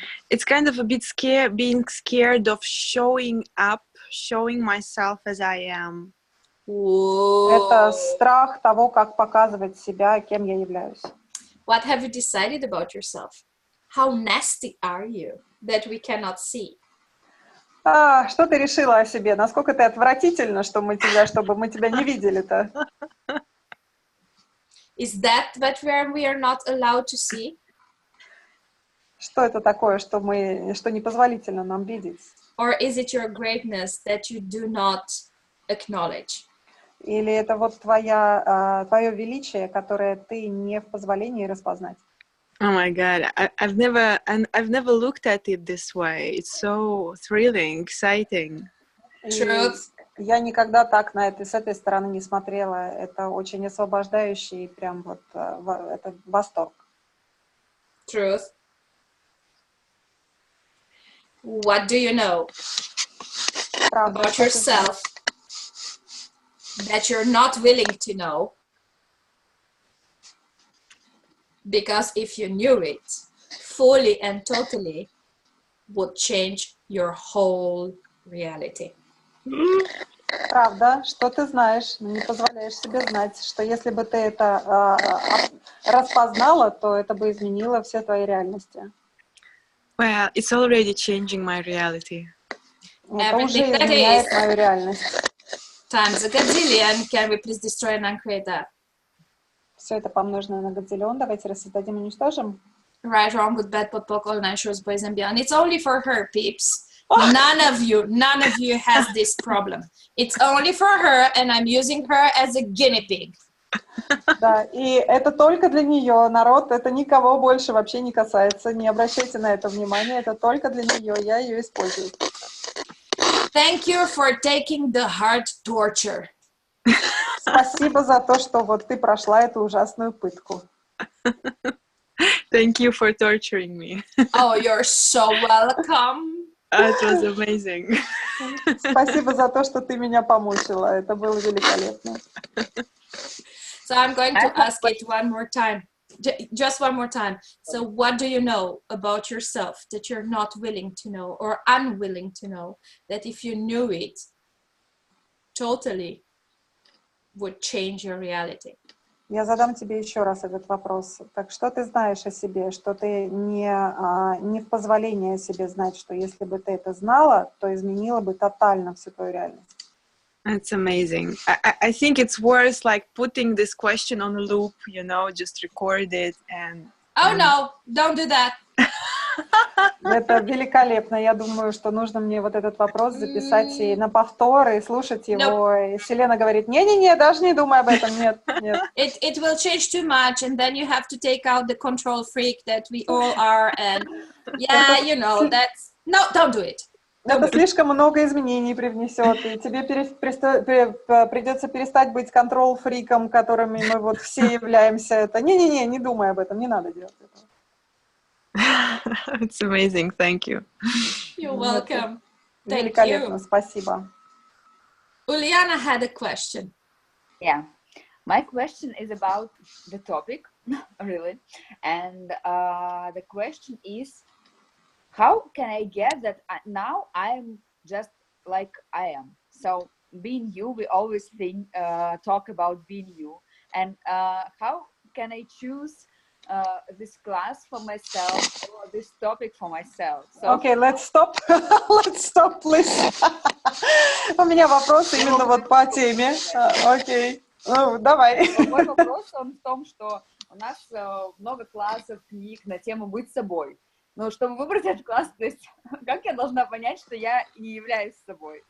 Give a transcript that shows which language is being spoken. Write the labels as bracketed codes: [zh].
[en] It's kind of a bit being scared of showing up, showing myself as I am. [ru] Это [en] Whoa. [ru] страх того, как показывать себя, кем я являюсь. [en] What have you decided about yourself? How nasty are you that we cannot see? [ru] Что ты решила о себе? Насколько ты отвратительна, чтобы мы тебя не видели-то? [en] Is that what we are not allowed to see? [ru] Что это такое, что непозволительно нам видеть? [en] Or is it your greatness that you do not acknowledge? [ru] Или это вот твое величие, которое ты не в позволении распознать? [en] Oh my God, I've never looked at it this way. It's so thrilling, exciting. Truth. [ru] Я никогда так с этой стороны не смотрела. Это очень освобождающий, прям вот это восторг. [en] Truth. What do you know about yourself that you're not willing to know? Because if you knew it fully and totally, would change your whole reality. [ru] Правда, что ты знаешь, но не позволяешь себе знать, что если бы ты это распознала, то это бы изменило все твои реальности. [en] Well, it's already changing my reality. [ru] Это уже изменяет мою реальность. [en] Times a gazillion. Can we please destroy and uncreate that? [ru] Все это помноженное на гадзиллион. Давайте рассоздадим и уничтожим. [en] Right, wrong, good, bad, podpok, all nine shows, boys and beyond. It's only for her, peeps. None of you has this problem. It's only for her, and I'm using her as a guinea pig. [ru] Да, и это только для нее, народ, это никого больше вообще не касается, не обращайте на это внимания, это только для нее, я ее использую. [en] Thank you for taking the hard torture. [ru] Спасибо за то, что вот ты прошла эту ужасную пытку. [en] Thank you for torturing me. Oh, you're so welcome. It was amazing. [ru] Спасибо за то, что ты меня помучила, это было великолепно. [en] So I'm going to ask it one more time. Just one more time. So what do you know about yourself that you're not willing to know or unwilling to know, that if you knew it totally would change your reality? [ru] Я задам тебе еще раз этот вопрос. Так что ты знаешь о себе, что ты не в позволении о себе знать, что если бы ты это знала, то изменила бы тотально всю твою реальность? [en] That's amazing. I think it's worth like putting this question on a loop, you know, just record it and... Oh no, don't do that. [ru] Это великолепно. Я думаю, что нужно мне вот этот вопрос записать и на повтор, и слушать его. И Селена говорит, не-не-не, даже не думай об этом, нет, нет. [en] It will change too much, and then you have to take out the control freak that we all are, and yeah, you know, that's... No, don't do it. [ru] Это слишком много изменений привнесет, и тебе придется перестать быть контрол-фриком, которыми мы вот все являемся. Это не-не-не, не думай об этом, не надо делать этого. [en] It's amazing, thank you. You're welcome. Thank [ru] Великолепно, [en] you. [ru] спасибо. [en] Uliana had a question. Yeah, my question is about the topic, really, and the question is, how can I get that now I'm just like I am? So being you, we always talk about being you, and how can I choose this class for myself or this topic for myself? So, Okay, let's stop. Let's stop, please. [ru] У меня вопрос именно вот по теме. Окей, ну давай. Мой вопрос он в том, что у нас много классов, книг на тему «Быть собой». Но чтобы выбрать этот класс, то есть как я должна понять, что я не являюсь собой?